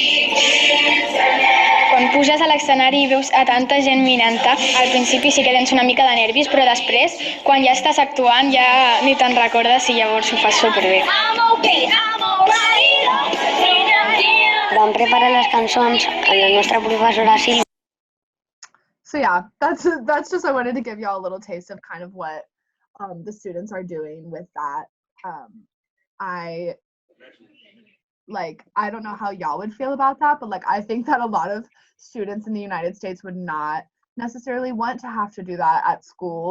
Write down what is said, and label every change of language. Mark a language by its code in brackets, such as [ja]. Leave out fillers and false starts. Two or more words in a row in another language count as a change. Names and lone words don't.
[ca] Quan puges a l'escenari i veus a tanta gent mirant-te, al principi sí que tens una mica de nervis, però després, quan ja estàs actuant, ja ni te'n recordes i llavors ho fas superbé. Vam preparar les cançons amb la nostra professora Sílvia. [en] So yeah, that's just, I wanted to give y'all a little taste of kind of what the students are doing with that. I don't know how y'all would feel about that, but like I think that a lot of students in the United States would not necessarily want to have to do that at school.